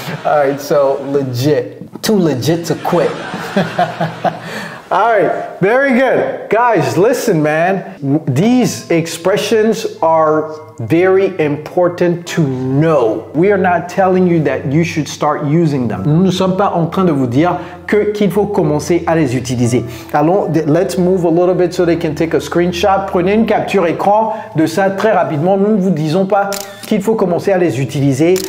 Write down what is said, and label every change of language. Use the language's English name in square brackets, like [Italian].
[English] All right, so legit, too legit to quit. All right, very good. Guys, listen, man. These expressions are very important to know. We are not telling you that you should start using them. [French] Nous ne sommes pas en train de vous dire qu'il faut commencer à les utiliser. [English] Allons, let's move a little bit so they can take a screenshot. [French] Prenez une capture écran de ça très rapidement. Nous ne vous disons pas qu'il faut commencer à les utiliser.